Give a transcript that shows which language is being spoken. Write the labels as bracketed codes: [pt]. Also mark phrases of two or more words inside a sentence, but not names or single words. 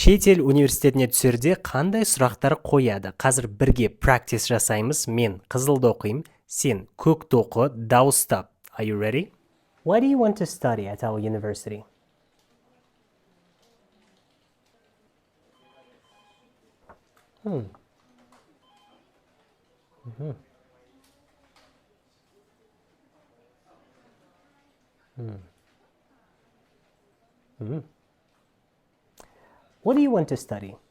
[kk] Шет ел университетіне түсерде қандай сұрақтар қояды? Қазір бірге практис жасаймыз. Мен Қызылды оқимын, сен көкті оқы, дауыстап. [en] Are you ready? What do you want to study at our university? What do you want to study?